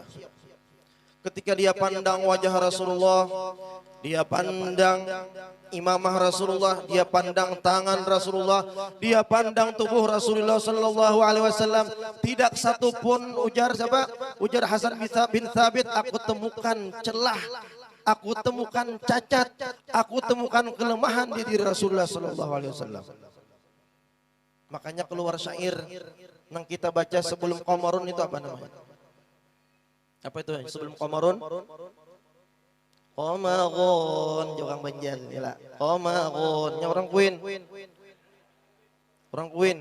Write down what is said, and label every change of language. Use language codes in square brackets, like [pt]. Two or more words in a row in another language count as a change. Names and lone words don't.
[id] Ketika dia pandang wajah Rasulullah, dia pandang imamah Rasulullah, dia pandang tangan Rasulullah, dia pandang tubuh Rasulullah [ar] صلى الله عليه وسلم, [id] tidak satu pun ujar siapa? Ujar Hasan bin Thabit, aku temukan celah, aku temukan cacat, aku temukan kelemahan di diri Rasulullah [ar] صلى الله عليه وسلم. [id] Makanya keluar syair yang kita baca sebelum Qamarun itu apa namanya? Apa itu sebelum Qamarun? Qamarun, orang Banjar ya lah. [bjn] Qamarun, nya orang Kuin. Orang Kuin.